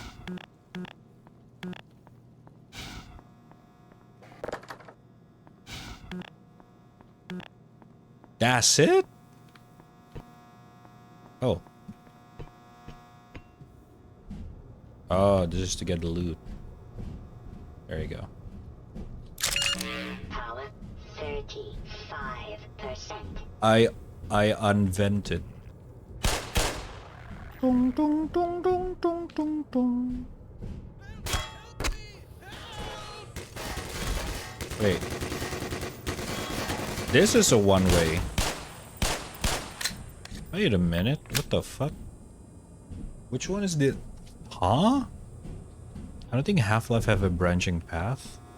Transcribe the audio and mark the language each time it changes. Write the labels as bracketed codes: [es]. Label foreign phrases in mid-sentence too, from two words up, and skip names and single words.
[en] That's it? Oh. Oh, this is to get the loot. There you go. Power 35%. I unvented. Dong, dong, dong, dong, dong, dong, dong. Wait. This is a one-way. Wait a minute. What the fuck? Which one is the... Huh? I don't think Half-Life have a branching path.